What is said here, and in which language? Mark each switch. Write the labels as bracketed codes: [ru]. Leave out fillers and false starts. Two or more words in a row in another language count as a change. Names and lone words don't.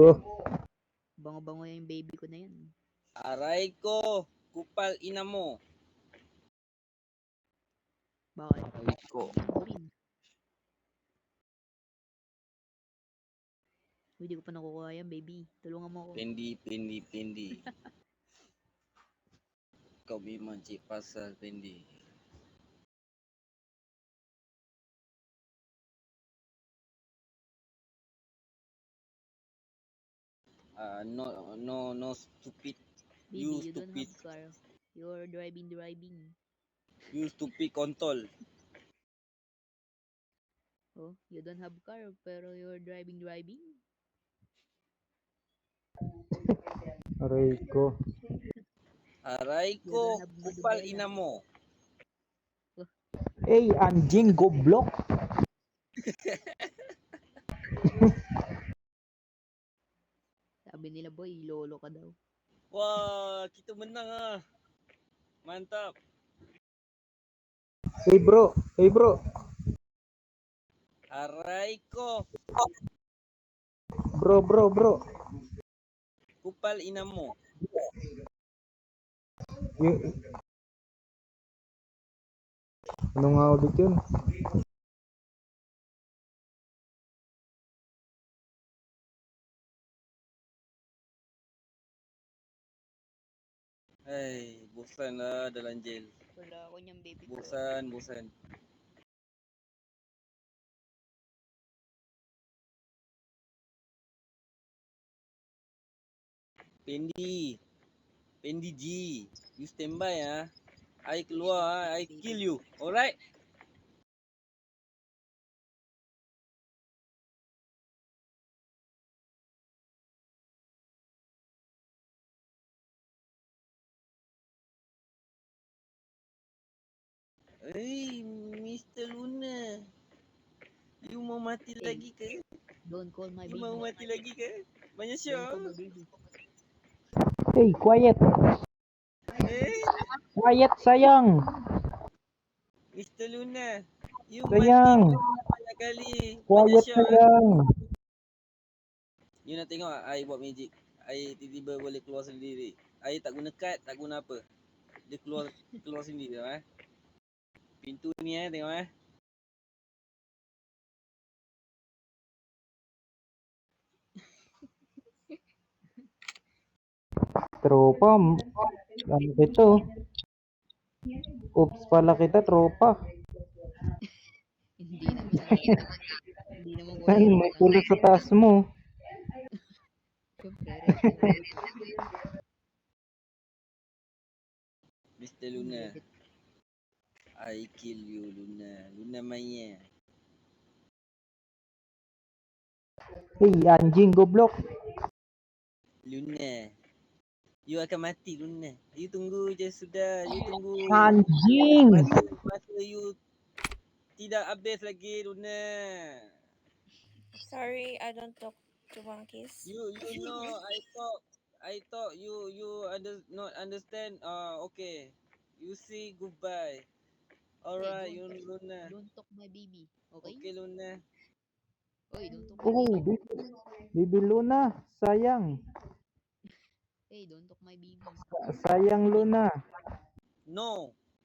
[tl] Bango-bango yung baby ko na yun. Aray ko, kupal ina mo. Bakit? aray ko. Ako rin. Uy, di ko pa nakukuha yan, baby. Tulungan mo ako. Pendi. [ms] Kau memang cik pasal Pendi. [en] No stupid. Baby, You you don't stupid. have car. You're driving. You stupid kontol. Oh, you don't have car, pero you're driving. [tl] Aray ko. Aray [en] You [tl] ko, [en] don't have [tl] kupal Madubela. ina mo. [id] Hey, anjing goblok. [tl] Sabi nila, boy, lolo ka daw. [ms] Wah, kita menang ah. Mantap. [en] Hey bro. [tl] Aray ko, [en] Bro. [tl] kupal ina mo. Y- ano nga ulit yun? [ms] Hey, bosan lah dalam jail. [tl] Wala ako niyang baby ko. [en] Bosan. Pendi G, you stand by ah. I keluar ah, I kill you. Alright? Hey, Mr. Luna. [ms] You mau mati [en] Hey, [ms] lagi ke? [en] don't call my You baby. [ms] mau mati lagi ke? Banyak [en] Don't call [ms] syok. [en] my baby. Hey, quiet Eh, [ms] sayang. [en] Mr. Luna. You [ms] Sayang. mati banyak kali. Banyak [en] Quiet [ms] syok. sayang. You nak tengok I buat magic. I tiba-tiba boleh keluar sendiri. I tak guna kad, tak guna apa. Dia keluar sendiri tau Pintu ni tengok [tl] Tropa, ano ito? Oops pala kita, tropa. Hindi naman na. Hindi naman ko Ay, may pulo sa taas mo. Siyempre, ready. Mr. Luna. [en] I kill you Luna. Luna Maya. [id] Hey, anjing goblok. Luna. [ms] You akan mati Luna. You tunggu je sudah. You tunggu. [id] Anjing. [ms] Masa you tidak habis lagi Luna. [en] Sorry, I don't talk to monkeys. You know I thought you not understand. Okay. You see goodbye. Alright, Hey, you Luna. Don't talk my baby. Okay? Okay Luna. Oy, don't talk my Oh, baby. [ms] Bibi Luna, sayang. [en] Hey, don't talk my baby. [ms] Sayang Luna. [en] No.